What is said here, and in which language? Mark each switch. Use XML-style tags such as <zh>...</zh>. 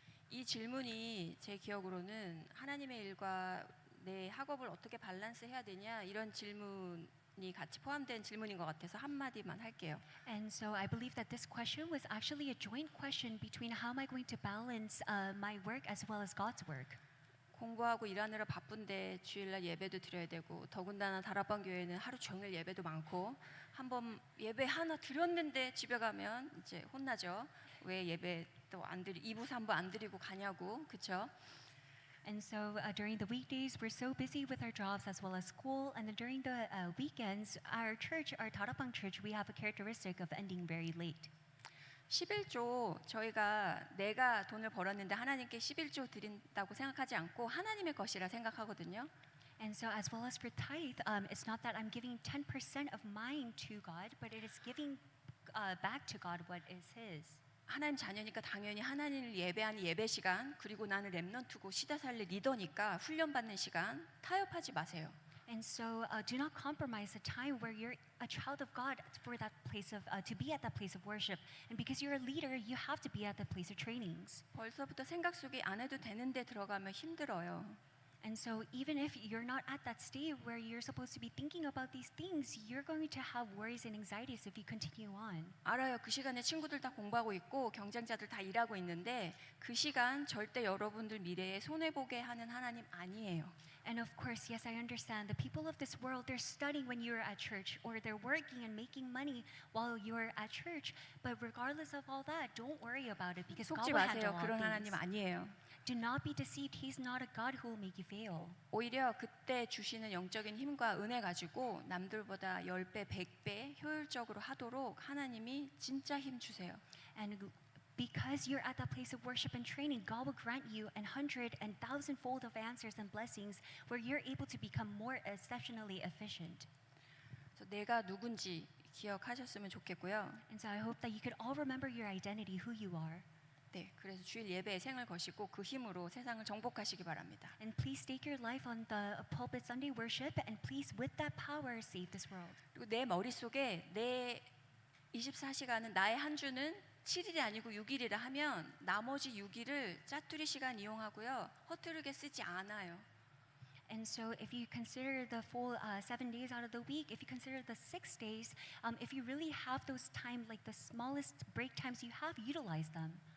<ko>이 질문이 제 기억으로는 하나님의 일과 내 학업을 어떻게 밸런스 해야 되냐 이런 질문이 같이 포함된 질문인 것 같아서 한마디만 할게요.</ko> <en>And so I believe that this question was actually a joint question between how am I going to balance my work as well as God's work.</en> <ko>공부하고 일하느라 바쁜데 주일날 예배도 드려야 되고 더군다나 다락방 교회는 하루 종일 예배도 많고 한번 예배 하나 드렸는데 집에 가면 이제 혼나죠. 왜 예배 또 안 드리 2부 3부 안 드리고 가냐고. 그렇죠?</ko> <en>And so during the weekdays, we're so busy with our jobs as well as school. And then during the weekends, our church, our Tarapang church, we have a characteristic of ending very late.</en> <ko>11조 저희가 내가 돈을 벌었는데 하나님께 11조 드린다고 생각하지 않고 하나님의 것이라 생각하거든요.</ko> <en>And so as well as for tithe, it's not that I'm giving 10% of mine to God, but it is giving back to God what is His.</en> <ko>하나님 자녀니까 당연히 하나님을 예배하는 예배 시간 그리고 나는 렘넌트고 시다살레 리더니까 훈련받는 시간 타협하지 마세요.</ko> <en>And so do not compromise the time where you're a child of God for that place of to be at that place of worship. And because you're a leader, you have to be at the place of trainings.</en> <ko>벌써부터 생각 속에 안 해도 되는데 들어가면 힘들어요.</ko> <en>And so even if you're not at that state where you're supposed to be thinking about these things, you're going to have worries and anxieties if you continue on.</en> <ko>알아요. 그 시간에 친구들 다 공부하고 있고 경쟁자들 다 일하고 있는데 그 시간 절대 여러분들 미래에 손해 보게 하는 하나님 아니에요.</ko> <en>And of course, yes, I understand. The people of this world, they're studying when you're at church, or they're working and making money while you're at church. But regardless of all that, don't worry about it because God</en> <ko>속지</ko> <en>will handle</en> <ko>마세요.</ko> <en>all</en> <ko>그런</ko> <en>things.</en> <ko>하나님 아니에요.</ko> <en>Do not be deceived. He's not a God who will make you fail.</en> <ko>오히려 그때 주시는 영적인 힘과 은혜 가지고 남들보다 10배, 100배 효율적으로 하도록 하나님이 진짜 힘 주세요.</ko> <en>And because you're at that place of worship and training, God will grant you 100 and 1,000-fold of answers and blessings where you're able to become more exceptionally efficient.</en> <ko>그래서 내가 누군지 기억하셨으면 좋겠고요.</ko> <en>And so I hope that you could all remember your identity, who you are.</en> <ko>네, 그래서 주일 예배에 생을 거시고 그 힘으로 세상을 정복하시기 바랍니다.</ko> <en>And please stake your life on the pulpit Sunday worship, and please, with that power, save this world.</en> <ko>그리고 내 머릿속에 내 24시간은 나의 한 주는 7일이 아니고 6일이라 하면 나머지 6일을 짜투리 시간 이용하고요. 허투루게 쓰지 않아요.</ko> <en>And so if you consider the full 7 days out of the week, if you consider the 6 days, if you really have those time, like the smallest break times you have, utilize them.</en>